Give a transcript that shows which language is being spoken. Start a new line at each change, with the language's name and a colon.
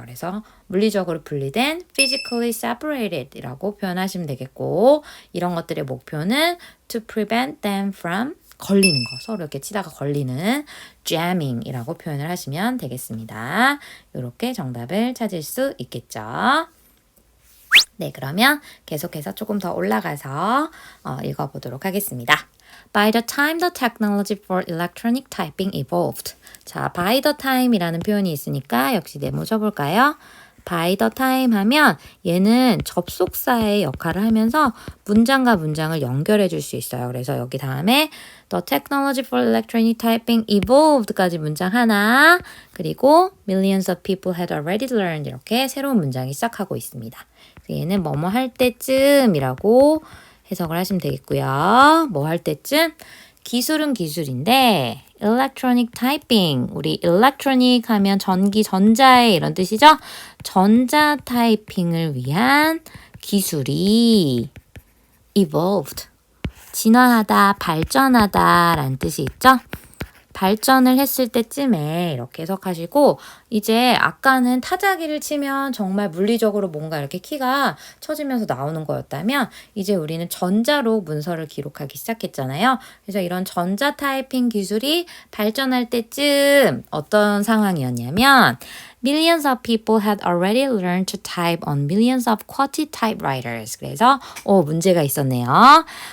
Korean: 그래서 물리적으로 분리된
English: physically separated
Korean: 이라고 표현하시면 되겠고, 이런 것들의 목표는
English: to prevent them from
Korean: 걸리는 거, 서로 이렇게 치다가 걸리는 jamming 이라고 표현을 하시면 되겠습니다. 이렇게 정답을 찾을 수 있겠죠. 네, 그러면 계속해서 조금 더 올라가서 읽어보도록 하겠습니다.
English: By the time the technology for electronic typing evolved.
Korean: 자,
English: by the time
Korean: 이라는 표현이 있으니까 역시 네모 쳐볼까요?
English: by the time
Korean: 하면 얘는 접속사의 역할을 하면서 문장과 문장을 연결해 줄 수 있어요. 그래서 여기 다음에
English: the technology for electronic typing evolved
Korean: 까지 문장 하나, 그리고
English: millions of people had already learned
Korean: 이렇게 새로운 문장이 시작하고 있습니다. 얘는 뭐뭐 할 때쯤이라고 해석을 하시면 되겠고요. 뭐 할 때쯤? 기술은 기술인데 electronic typing, 우리 electronic 하면 전기, 전자의 이런 뜻이죠? 전자 타이핑을 위한 기술이 evolved, 진화하다, 발전하다 라는 뜻이 있죠? 발전을 했을 때쯤에 이렇게 해석하시고, 이제 아까는 타자기를 치면 정말 물리적으로 뭔가 이렇게 키가 쳐지면서 나오는 거였다면 이제 우리는 전자로 문서를 기록하기 시작했잖아요. 그래서 이런 전자 타이핑 기술이 발전할 때쯤 어떤 상황이었냐면
English: Millions of people had already learned to type on millions of QWERTY typewriters.
Korean: 그래서 문제가 있었네요.